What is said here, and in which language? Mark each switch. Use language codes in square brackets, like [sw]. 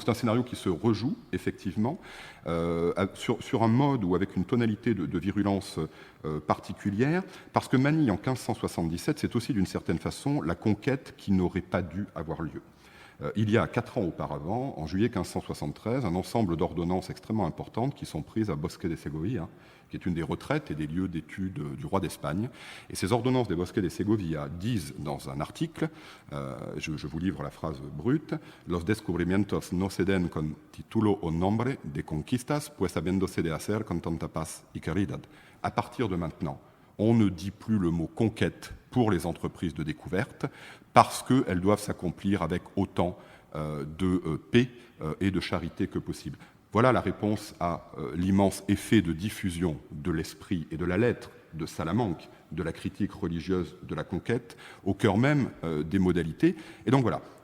[fr] Donc c'est un scénario qui se rejoue effectivement sur un mode ou avec une tonalité de virulence particulière, parce que Manille en 1577, c'est aussi d'une certaine façon la conquête qui n'aurait pas dû avoir lieu. Il y a 4 ans auparavant, en juillet 1573, un ensemble d'ordonnances extrêmement importantes qui sont prises à Bosque de Segovia, qui est une des retraites et des lieux d'études du roi d'Espagne. Et ces ordonnances des Bosque de Segovia disent dans un article, je vous livre la phrase brute, [es] « Los descubrimientos no se den con título o nombre de conquistas, pues habiéndose de hacer con tanta paz y caridad ». [fr] À partir de maintenant, on ne dit plus le mot conquête pour les entreprises de découverte parce qu'elles doivent s'accomplir avec autant de paix et de charité que possible. Voilà la réponse à l'immense effet de diffusion de l'esprit et de la lettre de Salamanque, de la critique religieuse de la conquête, au cœur même des modalités. Et donc voilà.